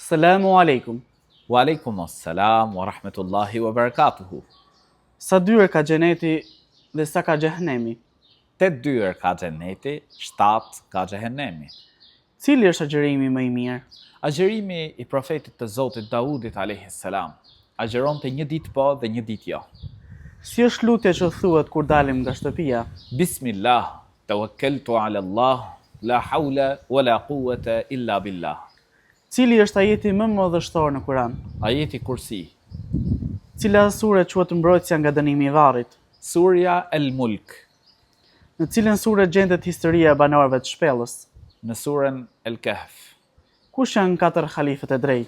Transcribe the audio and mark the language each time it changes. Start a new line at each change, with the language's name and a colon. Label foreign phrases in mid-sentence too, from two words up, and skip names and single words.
Arabic: السلام عليكم. وعليكم السلام ورحمة الله وبركاته.
Albanian: Sa dyer ka xheneti dhe sa ka xhehenemi? 8 dyer ka xheneti, 7 ka xhehenemi. Cili është agjërimi më i mirë? Agjërimi i profetit të Zotit Daudit
Arabic: عليه السلام.
Albanian: Agjeronte një ditë po dhe një ditë jo. Si është lutja që thuhet kur dalim nga shtëpia?
Arabic: بسم الله، توكلت على الله، لا حول ولا قوة إلا بالله.
Albanian: Cili është ajeti më madhështor në Kur'an? Ajeti Kursi. Cila sure quhet mbrojtësia nga dënimi i varrit? Surja El-Mulk. Në cilën sure gjendet historia e banorëve të shpellës? Në surën El-Kahf. Kush janë 4 halifët e drejtë?